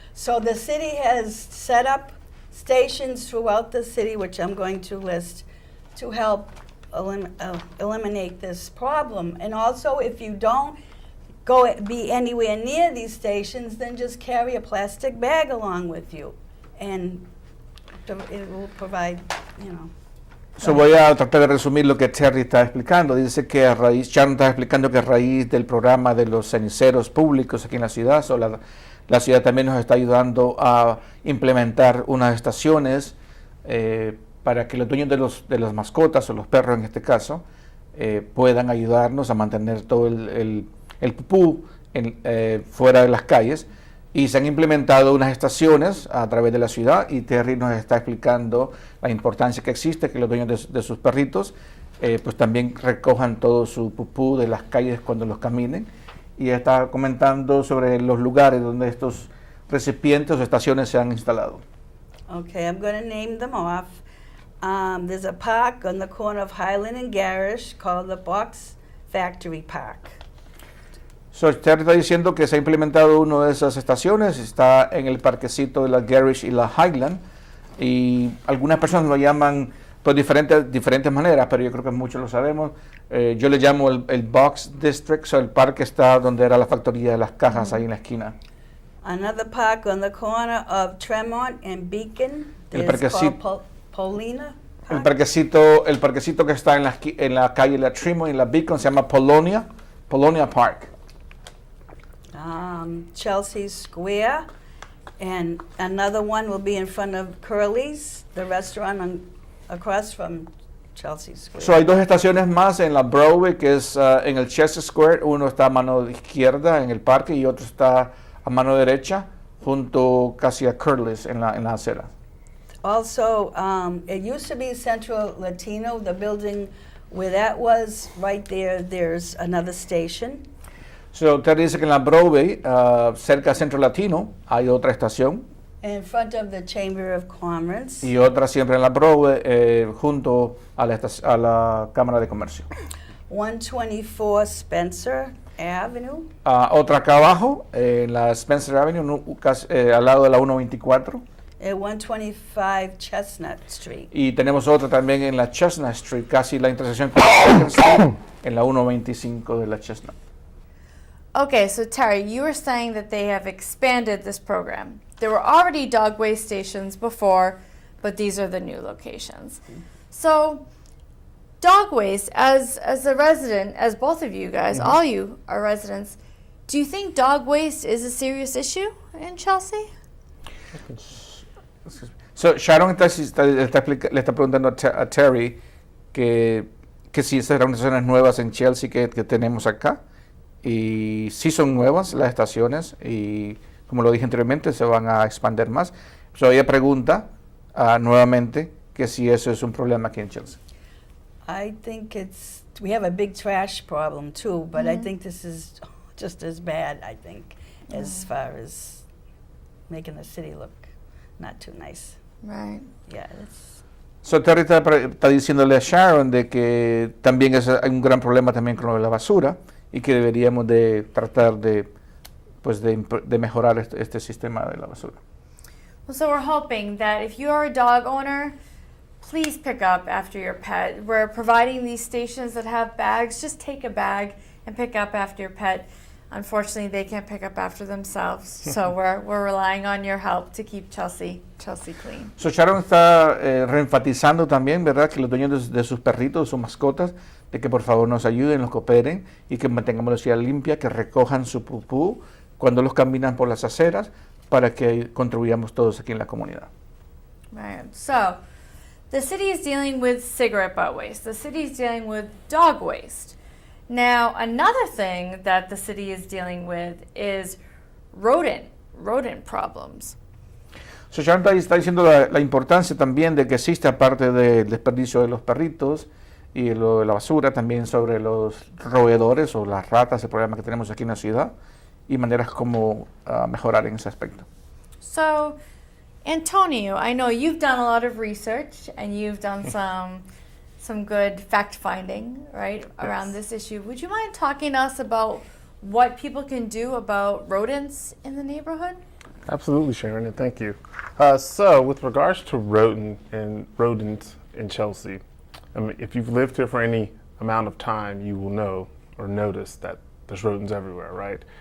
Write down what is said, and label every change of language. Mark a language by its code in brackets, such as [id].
[en] So the city has set up stations throughout the city, which I'm going to list, to help eliminate this problem. And also, if you don't be anywhere near these stations, then just carry a plastic bag along with you, and it will provide, [es] So voy a tratar de resumir lo que Terry está explicando. Dice que Sharon está explicando que a raíz del programa de los ceniceros públicos aquí en la ciudad, la ciudad también nos está ayudando a implementar unas estaciones para que los dueños de las mascotas, o los perros en este caso, puedan ayudarnos a mantener todo el pupú fuera de las calles. Y se han implementado unas estaciones a través de la ciudad, y Terry nos está explicando la importancia que existe que los dueños de sus perritos pues también recojan todo su pupú de las calles cuando los caminen. Y está comentando sobre los lugares donde estos recipientes o estaciones se han instalado. [en] Okay, I'm going to name them off. There's a park on the corner of Highland and Garish called the Box Factory Park. [es] So, Terry está diciendo que se ha implementado una de esas estaciones, está en el parquecito de la Garish y la Highland, y algunas personas lo llaman por diferentes maneras, pero yo creo que muchos lo sabemos. Yo le llamo el Box District, so el parque está donde era la factoría de las cajas, ahí en la esquina. [en] Another park on the corner of Tremont and Beacon. [es] El [en] It's [es] parquecito- [en] called Paulina [es] El [en] Park. [es] parquecito que está en la calle La Tremont y la Beacon se llama Polonia Park. [en] Chelsea Square, and another one will be in front of Curly's, the restaurant across from Chelsea Square. [es] So hay dos estaciones más en la Broadway, que es en el Chester Square. Uno está a mano izquierda en el parque y otro está a mano derecha, junto casi a Curly's en la acera. [en] Also, it used to be Central Latino, the building where that was, right there, there's another station. [es] So Terry dice que en la Broadway, cerca de Centro Latino, hay otra estación. [en] In front of the Chamber of Commerce. [es] y otra siempre en la Broadway, junto a a la Cámara de Comercio. [en] 124 Spencer Avenue. [es] Otra acá abajo, en la Spencer Avenue, al lado de la 124. [en] At 125 Chestnut Street. [es] Y tenemos otra también en la Chestnut Street, casi la intersección con Second Street, en la 125 de la Chestnut. [en] Okay, so Terry, you were saying that they have expanded this program. There were already dog waste stations before, but these are the new locations. So, dog waste, as a resident, as both of you guys, all you are residents, do you think dog waste is a serious issue in Chelsea? [es] So, Sharon le está preguntando a Terry que si esas organizaciones nuevas en Chelsea que tenemos acá, y sí son nuevas las estaciones, y como lo dije anteriormente, se van a expandir más. So, ella pregunta nuevamente que si eso es un problema aquí en Chelsea. [en] I think we have a big trash problem too, but I think this is just as bad, I think, as far as making the city look not too nice. Right. Yeah, it's... [es] So, Terry está diciéndole a Sharon de que también hay un gran problema también con lo de la basura y que deberíamos de tratar de mejorar este sistema de la basura. [en] Well, so we're hoping that if you are a dog owner, please pick up after your pet. We're providing these stations that have bags. Just take a bag and pick up after your pet. Unfortunately, they can't pick up after themselves, so we're relying on your help to keep Chelsea clean. [es] So Sharon está reenfatizando también, ¿verdad?, que los dueños de sus perritos, sus mascotas, de que por favor nos ayuden, nos cooperen y que mantengamos la ciudad limpia, que recojan su pupú cuando los caminan por las aceras para que contribuyamos todos aquí en la comunidad. [en] Right. So, the city is dealing with cigarette butt waste. The city is dealing with dog waste. Now, another thing that the city is dealing with is rodent problems. [es] So Sharon está diciendo la importancia también de que existe, aparte del desperdicio de los perritos y lo de la basura, también sobre los roedores o las ratas, el problema que tenemos aquí en la ciudad, y maneras como mejorar en ese aspecto. [en] So, Antonio, I know you've done a lot of research and you've done some good fact-finding, right, around this issue. Would you mind talking to us about what people can do about rodents in the neighborhood? Absolutely, Sharon, and thank you. So, with regards to rodents in Chelsea, I mean, if you've lived here for any amount of time, you will know or notice that there's rodents everywhere, right?